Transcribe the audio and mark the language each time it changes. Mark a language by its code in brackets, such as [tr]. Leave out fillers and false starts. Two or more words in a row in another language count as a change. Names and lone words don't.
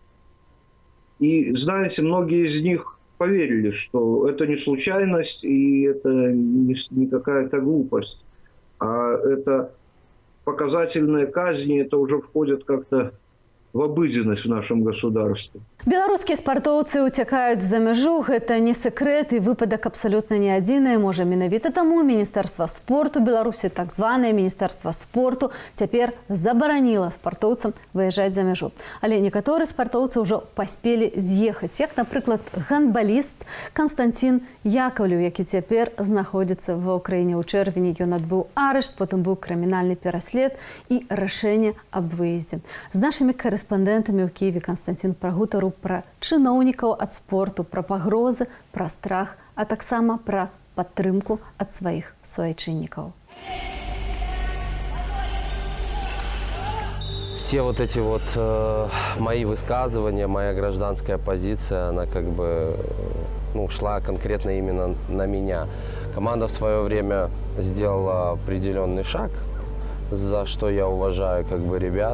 [ru] И, знаете, многие из них поверили, что это не случайность и это не какая-то глупость, а это показательные казни, это уже входит как-то в обыденность в нашем государстве. [be] Беларускія спартоўцы ўцякаюць за мяжу, гэта не секрэт і выпадак абсалютна не адзіны. Можа, менавіта таму Міністэрства спорту Беларусі, так званае Міністэрства спорту, цяпер забараніла спартоўцам выязджаць за мяжу. Але некаторыя спартоўцы ўжо паспелі з'ехаць, як, напрыклад, гандбаліст Константин Яковлев, які цяпер знаходзіцца ва ўкраіне. У чэрвені ён адбыў арышт, потым быў крымінальны пераслед і рашэнне аб выездзе. З нашымі корэспандэнтамі ў Киеве Константин прагутарыў пра чыноўнікаў ад спорту, пра пагрозы, пра страх, а таксама пра падтрымку ад сваіх суайчыннікаў. [ru] Все вот эти вот мои высказывания, моя гражданская позиция, она как бы шла конкретно именно на меня. Команда в свое время сделала определенный шаг, за что я уважаю как бы ребят.